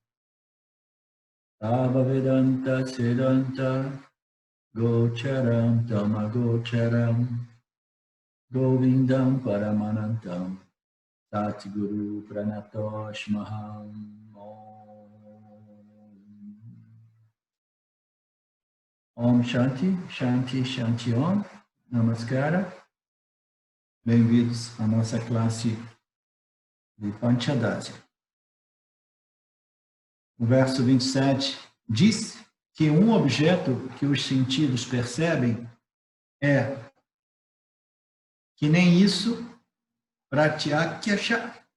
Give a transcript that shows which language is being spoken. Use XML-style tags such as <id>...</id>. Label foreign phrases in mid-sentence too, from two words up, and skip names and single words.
<sa>तव वेदान्त सिद्धान्त गोचरम् तमगोचरम् गोविन्दम् परमानन्तम् सद्गुरु प्रणतोस्महम् ॐ शान्ति, शान्ति, शान्ति ॐ.</sa> <pt>Namaskara. Bem-vindos à nossa classe de Panchadasi. O verso 27 diz que um objeto que os sentidos percebem é que nem isso, pratyakshya.</pt>